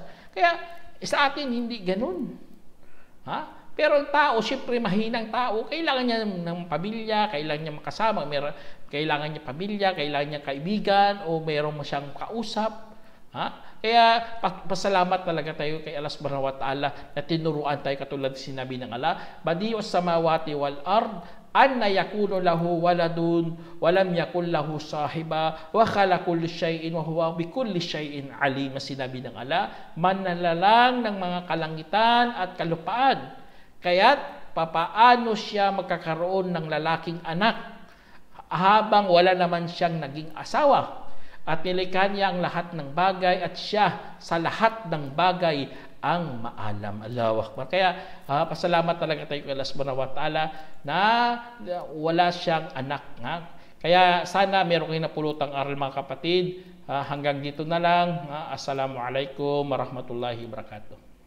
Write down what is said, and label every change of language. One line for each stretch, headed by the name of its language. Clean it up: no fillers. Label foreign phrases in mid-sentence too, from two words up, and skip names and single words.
Filipino: Kaya sa atin hindi ganun. Pero ang tao, siyempre mahinang tao, kailangan niya ng pamilya, kailangan niya makasama, kailangan niya pamilya, kailangan niya kaibigan, o mayroong siyang kausap. Kaya pasalamat talaga tayo kay Allah
Arabic: سبحانه وتعالى
Filipino: na tinuruan tayo katulad sinabi ng Allah,
Arabic: بديع السماوات والأرض أنى يكون له ولد ولم تكن له صاحبة وخلق كل شيء وهو بكل شيء عليم.
Filipino: Sinabi ng Allah, manlalalang ng mga kalangitan at kalupaan. Kaya't papaano siya magkakaroon ng lalaking anak habang wala naman siyang naging asawa? At nilikha niya ang lahat ng bagay at siya sa lahat ng bagay ang maalam.
Arabic: الله أكبر.
Filipino: Kaya pasalamat talaga tayo kay Allah
Arabic: سبحانه وتعالى
Filipino: na wala siyang anak. Kaya sana meron kayong napulutang aral mga kapatid. Hanggang dito na lang.
Arabic: السلام عليكم ورحمة الله وبركاته.